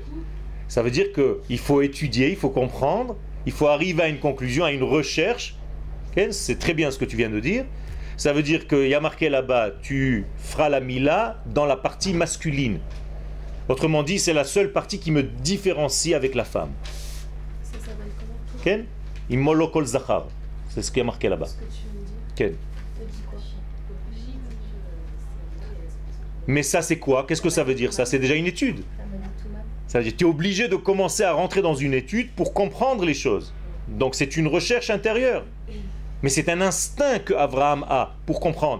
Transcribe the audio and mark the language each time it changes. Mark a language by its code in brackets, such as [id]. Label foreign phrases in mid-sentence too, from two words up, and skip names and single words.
[fr] Ça veut dire qu'il faut étudier, il faut comprendre, il faut arriver à une conclusion, à une recherche. Okay? C'est très bien ce que tu viens de dire. Ça veut dire qu'il y a marqué là-bas, tu feras la mila dans la partie masculine. Autrement dit, c'est la seule partie qui me différencie avec la femme. Ça s'appelle comment? [he] כן? המול לו כל זכר. [fr] C'est ce qui est marqué là-bas. Ce que tu me dis. Ken. Ça dit quoi? Mais ça, c'est quoi? Qu'est-ce que ça veut dire? Ça, c'est déjà une étude. Ça me dit tout mal. Ça veut dire que tu es obligé de commencer à rentrer dans une étude pour comprendre les choses. Donc c'est une recherche intérieure. Mais c'est un instinct que Abraham a pour comprendre.